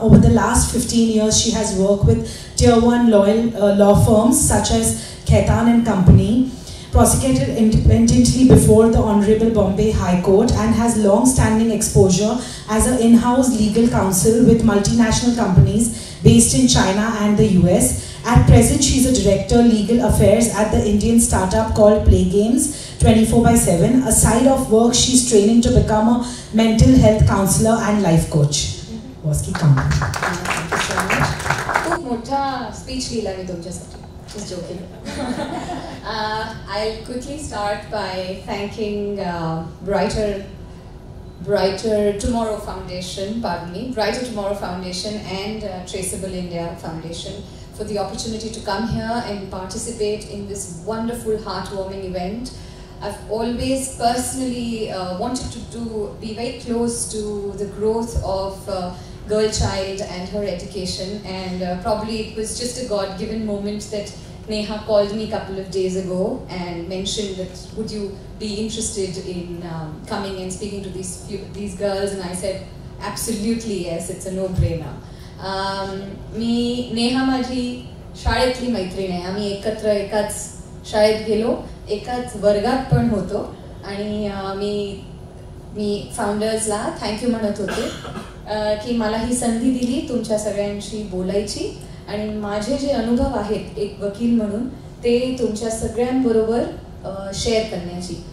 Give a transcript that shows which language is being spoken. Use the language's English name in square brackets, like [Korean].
[English] Over the last 15 years, she has worked with Tier 1 law firms such as Khaitan and Company, prosecuted independently before the Honorable Bombay High Court, and has long-standing exposure as an in-house legal counsel with multinational companies based in China and the US. At present, she is a Director Legal Affairs at the Indian startup called Play Games 24/7. Aside of work, she is training to become a mental health counselor and life coach. Boski, come. Thank you so much. [Marathi] खूप मोठा speech लिहिला मी तुमच्यासाठी. [English] Just joking. I'll quickly start by thanking Brighter Tomorrow Foundation, Brighter Tomorrow Foundation and Traceable India Foundation for the opportunity to come here and participate in this wonderful, heartwarming event. I've always personally wanted to be very close to the growth of girl child and her education, and probably it was just a God-given moment that Neha called me a couple of days ago and mentioned that would you be interested in coming and speaking to these girls, and I said absolutely yes, it's a no-brainer. [Marathi] मी नेहा माझी शाळेतली मैत्रीण आहे. आम्ही एकत्र एकाच शाळेत गेलो, एकाच वर्गात पण होतो, आणि मी फाउंडर्सला थँक्यू म्हणत होते की मला ही संधी दिली तुमच्या सगळ्यांशी बोलायची, आणि माझे जे अनुभव आहेत एक वकील म्हणून ते तुमच्या सगळ्यांबरोबर शेअर करण्याची.